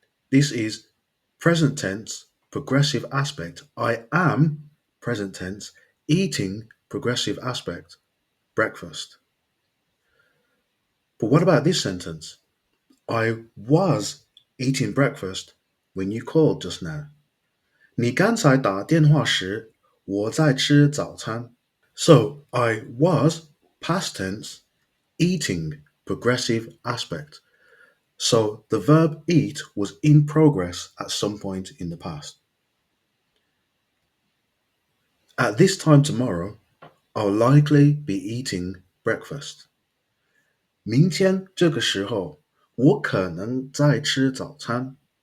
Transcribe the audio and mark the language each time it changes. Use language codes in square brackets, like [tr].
[en] This is present tense, progressive aspect. I am, present tense, eating, progressive aspect, breakfast. But what about this sentence? I was eating breakfast when you called just now. [zh] 你刚才打电话时，我在吃早餐. [en] So, I was, past tense, eating, progressive aspect. So, the verb eat was in progress at some point in the past. At this time tomorrow, I'll likely be eating breakfast. [zh] 明天这个时候，我可能在吃早餐.